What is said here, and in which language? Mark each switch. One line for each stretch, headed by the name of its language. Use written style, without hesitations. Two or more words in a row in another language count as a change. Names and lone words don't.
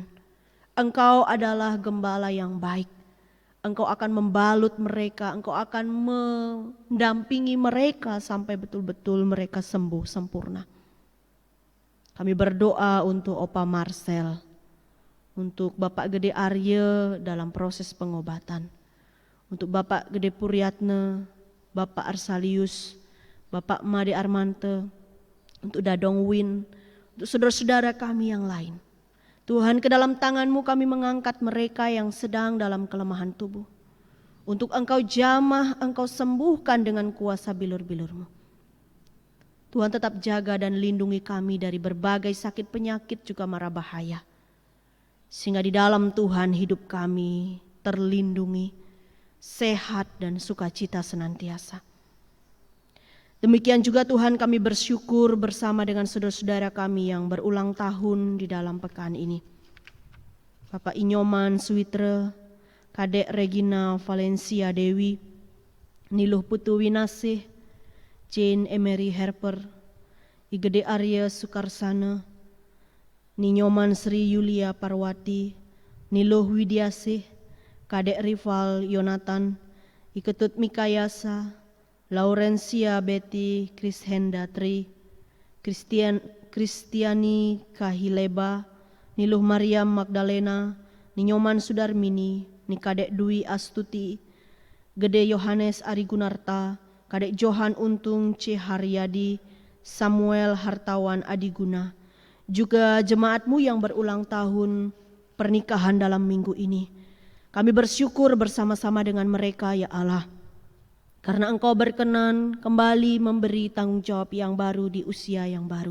Indonesian: Engkau adalah gembala yang baik. Engkau akan membalut mereka, Engkau akan mendampingi mereka sampai betul-betul mereka sembuh sempurna. Kami berdoa untuk Opa Marcel, untuk Bapak Gede Arye dalam proses pengobatan, untuk Bapak Gede Puryatne, Bapak Arsalius, Bapak Made Armante, untuk Dadong Win, untuk saudara-saudara kami yang lain. Tuhan, ke dalam tangan-Mu kami mengangkat mereka yang sedang dalam kelemahan tubuh. Untuk Engkau jamah, Engkau sembuhkan dengan kuasa bilur-bilur-Mu. Tuhan, tetap jaga dan lindungi kami dari berbagai sakit penyakit juga mara bahaya. Sehingga di dalam Tuhan hidup kami terlindungi, sehat dan sukacita senantiasa. Demikian juga Tuhan, kami bersyukur bersama dengan saudara-saudara kami yang berulang tahun di dalam pekan ini. Bapak Inyoman Suwitra, Kadek Regina Valencia Dewi, Niluh Putu Winasih, Jane Emery Harper, Igede Arya Sukarsana, Ninyoman Sri Yulia Parwati, Niluh Widiasih, Kadek Rival Yonatan, Iketut Mikayasa, Laurencia Betty Krishenda Tri, Kristiani Kahileba, Niluh Mariam Magdalena, Ninyoman Sudarmini, Nikadek Dwi Astuti, Gede Yohanes Arigunarta, Kadek Johan Untung C. Haryadi, Samuel Hartawan Adiguna, juga jemaat-Mu yang berulang tahun pernikahan dalam minggu ini. Kami bersyukur bersama-sama dengan mereka, ya Allah, karena Engkau berkenan kembali memberi tanggung jawab yang baru di usia yang baru.